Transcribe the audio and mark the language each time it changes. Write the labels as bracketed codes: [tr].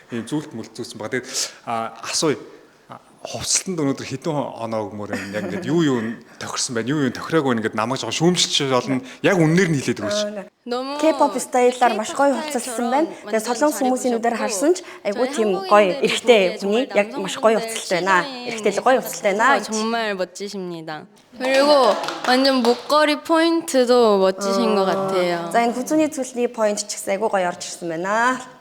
[mn] Ийм зүйлт мүлт зүүсэн байгаа. Тэгээд асууя. Хувцалтанд өнөөдөр хэдэн оноо өгмөр юм яг ингээд юу тохирсон байна, юу тохироогүй ингээд намайг жоо шүүмжилч болно. Яг үннээр нь хэлээд өгөөч. K-pop стайлаар маш гоё хувцалсан байна. Тэгээд солонгос хүмүүсийн нүдээр харсан ч айгүй тийм гоё эрэгтэй хүний яг маш гоё хувцалт байна. Эрэгтэй л гоё хувцалт байна. [ko] 정말 멋지십니다. 그리고 완전 목걸이 포인트도 멋지신 것 같아요. [mn] За энэ хүзүүний цүлний point ч гэсэн айгүй гоё орж ирсэн байна.